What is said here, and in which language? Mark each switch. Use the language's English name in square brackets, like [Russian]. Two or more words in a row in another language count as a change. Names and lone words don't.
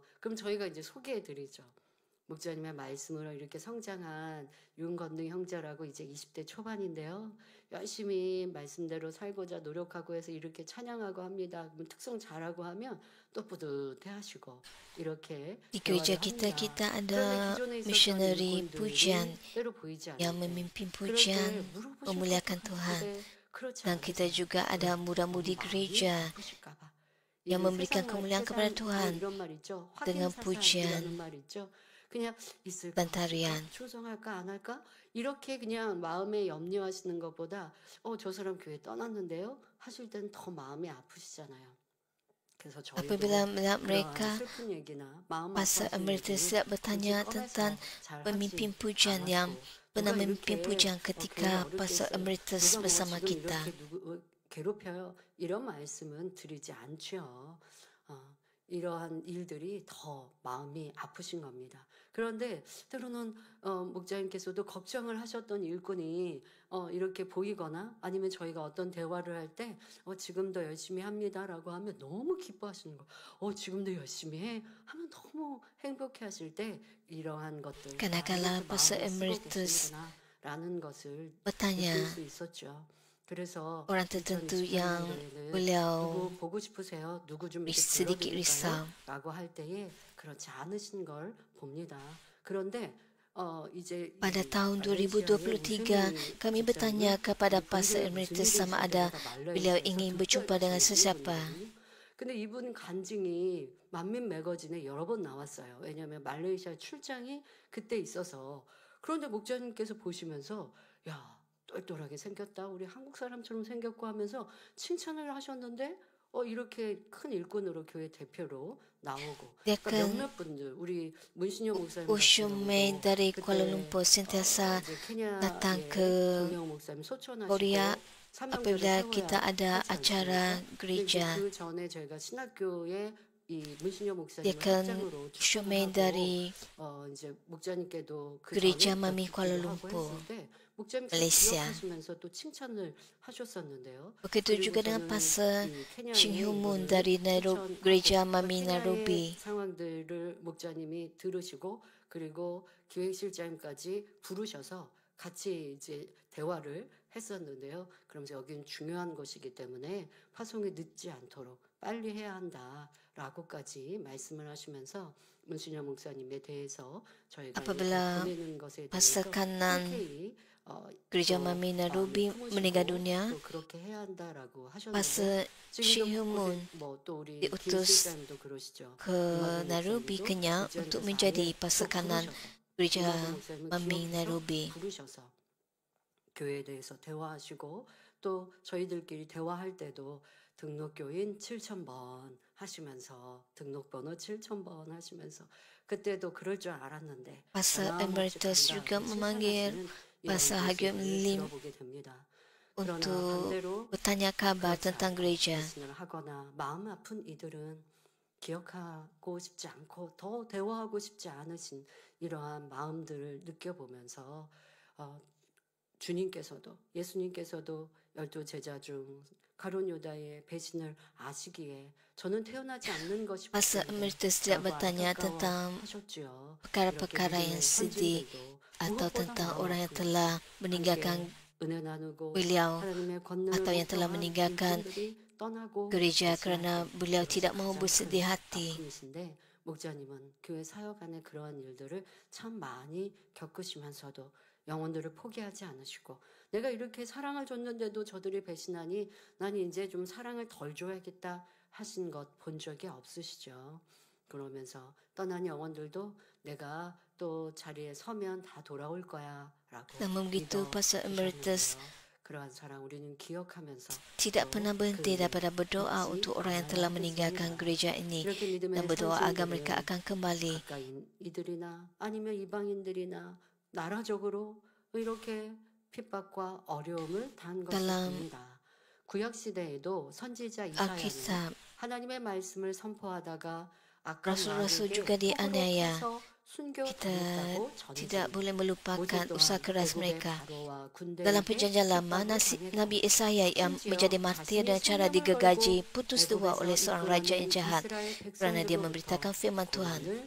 [Korean] 그럼 저희가 이제 소개해 드리죠. 목사님의 말씀으로 이렇게 성장한 윤건능 형제라고 이제 20대 초반인데요. 열심히 말씀대로 살고자 노력하고 해서 이렇게 찬양하고 합니다. 특성 잘하고 하면 또 뿌듯해 하시고 이렇게 [Malay] Di gereja kita ada missionary pujian yang memimpin pujian memuliakan Tuhan. Dan kita juga ada muda-mudi gereja yang memberikan kemuliaan kepada Tuhan dengan pujian [Korean] 그냥 있을까? [Malay] dan tarian. [Korean] 출석할까 안 할까? 이렇게 그냥 마음에 염려하시는 것보다 저 사람 교회 떠났는데요 하실 때는 더 마음이 아프시잖아요. 그래서 저희도 [Malay] Apabila melihat mereka, [Korean] 슬픈 얘기나 마음 [Malay] Pastor [Korean] 아파하시는 [Malay] Emeritus [Korean] 얘기는 [Malay] siap bertanya [Korean] 굳이 [Malay] tentang [Korean] 꺼내서 [Malay] pemimpin [Korean] 잘하지 [Malay] pujian yang [Korean] 않았고 [Malay] pernah [Korean] 누가 [Malay] memimpin [Korean] 이렇게 [Malay] pujian [Korean] 교회가 [Malay] ketika [Korean] 어렵게 [Malay] Pastor [Korean] 있어요. [Malay] Emeritus [Korean] 누가 뭐 [Malay] bersama [Korean] 지금 [Malay] kita. [Korean] 이렇게 누구 괴롭혀요. 이런 말씀은 드리지 않죠. 이러한 일들이 더 마음이 아프신 겁니다. 그런데 때로는 목자님께서도 걱정을 하셨던 일꾼이 이렇게 보이거나 아니면 저희가 어떤 대화를 할 때 지금도 열심히 합니다라고 하면 너무 기뻐하시는 거예요. 지금도 열심히 해 하면 너무 행복해 하실 때 이러한 것들 [Malay] Kadang-kala Pastor Emeritus [Korean] 라는 것을 [Malay] bertanya [Korean] 느낄 수 있었죠. 그래서 [Malay] orang tertentu yang beliau [Korean] 누구 보고 싶으세요? 누구 좀 이렇게 [Malay] sedikit risau. [Korean] 라고 할 때에 그렇지 않으신 걸 봅니다. 그런데 이제 [Malay] Pada tahun 2023, kami bertanya kepada Pastor Emeritus sama ada beliau ingin berjumpa dengan sesiapa. [Korean] 근데 이분 간증이 만민 매거진에 여러 번 나왔어요. 왜냐하면 말레이시아 출장이 그때 있어서 그런데 목자님께서 보시면서 야, 똘똘하게 생겼다. 우리 한국 사람처럼 생겼고 하면서 칭찬을 하셨는데 이렇게 큰 일꾼으로 교회 대표로 나오고 그러니까 [Malay] Dia [Korean] 몇몇 분들 우리 문신영 목사님 [Malay] Ushumain dari Kuala Lumpur sentiasa datang ke Korea apabila kita ada acara gereja. [Korean] 그 전에 저희가 신학교에 이 문신영 [Malay] Dia [Korean] 목사님 [Malay] akan [Korean] 학장으로 [Malay] Ushumain [Korean] 추천하고 [Malay] dari [Korean] 이제 목자님께도 그 [Malay] Gereja [Korean] 전에 [Malay] Mami Kuala [Korean] 기도하고 [Malay] Lumpur, [Korean] 했을 때 목자님께서 [Malay] Malaysia. [Korean] 기억하시면서 또 칭찬을 하셨었는데요. [Malay] Begitu [Korean] 그리고 [Malay] juga dengan [Korean] 저는 [Malay] Pastor [Korean] 이 케냐에 [Malay] Shinhumun [Korean] 이거를 [Malay] dari Nairobi, [Korean] 추천하고 [Malay] Gereja [Korean] 그러니까 [Malay] Mami [Korean] 케냐의 [Malay] Nairobi. [Korean] 상황들을 목자님이 들으시고 그리고 기획실장님까지 부르셔서 같이 이제 대화를 했었는데요. 그러면서 여기는 중요한 것이기 때문에 파송이 늦지 않도록 빨리 해야 한다라고까지 말씀을 하시면서 문신영 목사님에 대해서 저희가 [Malay] Apabila [Korean] 보내는 것에 [Malay] Pastor [Korean] 대해서 [Malay] kanan [Korean] 흔쾌히 [Malay] Gereja [Korean] 또 [Malay] Mami [Korean] 마음을 [Malay] Nairobi [Korean] 품으시고 [Malay] meninggal dunia, [Korean] 또 그렇게 해야 한다라고 하셨는데 [Malay] Pastor Shinhumun [Korean] 뭐또 우리 [Malay] diutus [Korean] 김실장님도 그러시죠. [Malay] ke Nairobi, Kenya untuk menjadi pastor kanan Gereja Mami Nairobi. [Korean] 부르셔서 교회에 대해서 대화하시고 또 저희들끼리 대화할 때도 등록교인 7,000번 하시면서 등록번호 7,000번 하시면서 그때도 그럴 줄 알았는데 [Malay] Pastor [Korean] 변함없이 [Malay] Emeritus juga [Korean] 감사하게 [Malay] memanggil [Korean] 실천하시는 [Malay] Pastor [Korean] 이런 [Malay] Hagyum [Korean] 모습을 [Malay] Lim [Korean] 들어보게 됩니다. 그러나 [Malay] untuk [Korean] 반대로 [Malay] bertanya kabar [Korean] 그렇지 [Malay] tentang [Korean] 않고 [Malay] gereja. [Korean] 말씀을 하거나 마음 아픈 이들은 기억하고 싶지 않고 더 대화하고 싶지 않으신 이러한 마음들을 느껴보면서 주님께서도 예수님께서도 12제자 중 가룟 유다의 배신을 아시기에 저는 태어나지 않는 것이 [Malay] Pastor Emeritus tidak bertanya tentang perkara-perkara yang sedih atau tentang orang yang telah meninggalkan beliau atau yang telah meninggalkan gereja kerana beliau tidak mahu bersedih hati. [Korean] 목자님은 교회 사역 안에 그러한 일들을 참 많이 겪으시면서도 영혼들을 포기하지 않으시고 내가 이렇게 사랑을 줬는데도 저들이 배신하니 난 이제 좀 사랑을 덜 줘야겠다 하신 것 본 적이 없으시죠. 그러면서 떠난 영혼들도 내가 또 자리에 서면 다 돌아올 거야 라고 [Malay] Namun begitu, Pastor Emeritus [Korean] 그러한 사랑 우리는 기억하면서 [Malay] tidak pernah berhenti daripada berdoa untuk orang yang telah meninggalkan gereja ini dan berdoa agar mereka akan kembali. [Korean] 가까인 이들이나 아니면 이방인들이나 나라적으로 이렇게 핍박과 어려움을 당한 것입니다. 구약 시대에도 선지자 이사야는 [Malay] Alkitab, [Korean] 하나님의 말씀을 선포하다가 [Malay] Rasul-Rasul juga dianiaya. Kita tidak boleh melupakan usaha keras mereka. Dalam perjanjian lama, Nabi Yesaya yang menjadi martir dengan cara digergaji putus dua oleh seorang raja yang jahat kerana dia memberitakan firman Tuhan.